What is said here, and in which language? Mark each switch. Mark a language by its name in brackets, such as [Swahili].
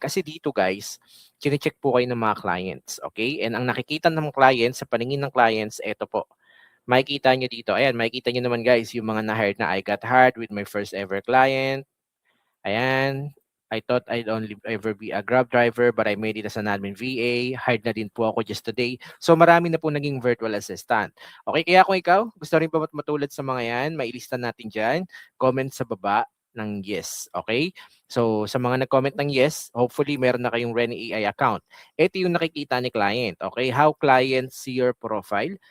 [Filipino] Kasi dito guys, chinecheck po kayo ng mga clients. Okay? And ang nakikita ng clients, sa paningin ng clients, eto po makikita nyo dito. Ayan, makikita nyo naman guys, yung mga na-hired na [English] I got hired with my first ever client. Ayan, I thought I'd only ever be a Grab driver but I made it as an admin VA. [Filipino] Hired na din po ako [English] just today. [Filipino] So marami na po naging virtual assistant. Okay, kaya kung ikaw, gusto rin pa matulad sa mga yan, mailista natin dyan. Comment sa baba ng yes. Okay? So sa mga nag-comment ng yes, hopefully meron na kayong Reni AI account. Ito yung nakikita ni client. Okay? [English] How clients see your profile.